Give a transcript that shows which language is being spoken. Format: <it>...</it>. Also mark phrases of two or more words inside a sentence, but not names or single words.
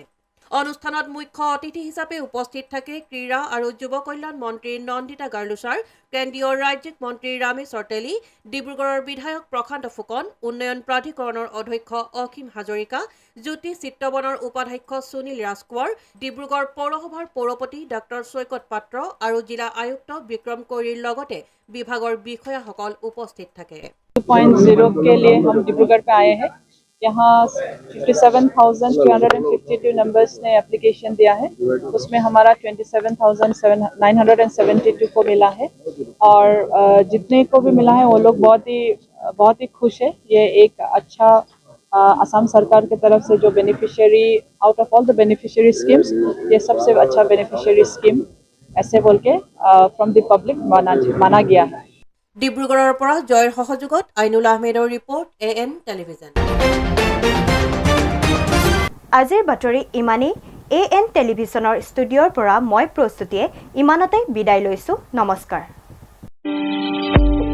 <as>অনুষ্ঠানত মুখ্য অতিথি হিচাপে উপস্থিত থাকে ক্ৰীড়া আৰু যুৱ কল্যাণ মন্ত্ৰী নন্দিতা গাৰ্লুচাৰ, কেন্দ্ৰীয় ৰাজ্যিক মন্ত্ৰী ৰামেশ্বৰ তেলী, ডিব্ৰুগড়ৰ বিধায়ক প্ৰশান্ত ফুকন, উন্নয়ন প্ৰাধিকৰণৰ অধ্যক্ষ অসীম হাজৰিকা, জ্যোতি চিত্ৰবনৰ উপাধ্যক্ষ সুনীল ৰাজকোঁৱৰ, ডিব্ৰুগড় পৌৰসভাৰ পৌৰপতি ডক্টৰ চৈকত পাত্ৰ আৰু জিলা আয়ুক্ত বিক্ৰম কৈৰীৰ লগতে বিভাগৰ বিষয়াসকল উপস্থিত থাকে।</as> <hi>2.0 के लिए हम डिब्रूगढ़ पे आए हैं। यहाँ 57,352 नंबर्स ने एप्लीकेशन दिया है, उसमें हमारा 27,972 को मिला है और जितने को भी मिला है वो लोग बहुत ही खुश है। ये एक अच्छा असम सरकार की तरफ से जो बेनिफिशियरी</hi> <en>out of all the beneficiary schemes</en> <hi>ये सबसे अच्छा</hi> <en>beneficiary scheme</en> <hi>ऐसे बोल के</hi> <en>from the public</en> <hi>माना गया है।</hi> <as>ডিব্ৰুগড়ৰ পৰা জয়ৰ সহযোগত আইনুল আহমেদৰ ৰিপৰ্ট AN টেলিভিজন। আজিৰ বাতৰি ইমানেই। AN টেলিভিজনৰ ষ্টুডিঅ'ৰ পৰা মই প্ৰস্তুতিয়ে ইমানতে বিদায় লৈছোঁ। নমস্কাৰ।</as>